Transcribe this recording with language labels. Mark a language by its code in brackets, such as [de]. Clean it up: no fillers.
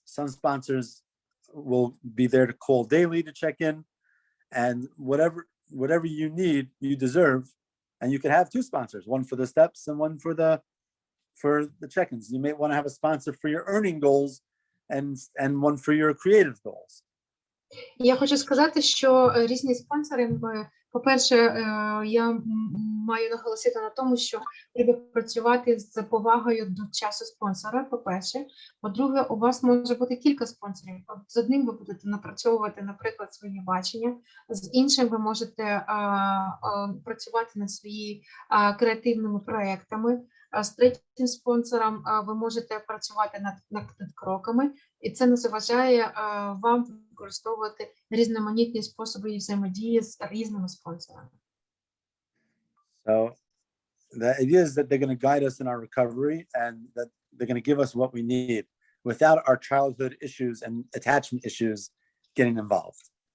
[en] Some sponsors will be there to call daily to check in. And whatever you need, you deserve, and you can have two sponsors, one for the steps and one for the check-ins. You may want to have a sponsor for your earning goals and one for your creative goals. [uk] Я хочу сказати, що різні спонсори, по-перше, я маю наголосити на тому, що треба працювати з повагою до часу спонсора, по-перше. По-друге, у вас може бути кілька спонсорів. З одним ви будете напрацьовувати, наприклад, своє бачення, з іншим ви можете працювати над своїми креативними проектами, з третім спонсором ви можете працювати над кроками, і це не заважає вам використовувати різноманітні способи взаємодії з різними спонсорами. [en] So the idea is that they're going to guide us in our recovery and that they're going to give us what we need without our childhood issues and attachment issues getting involved.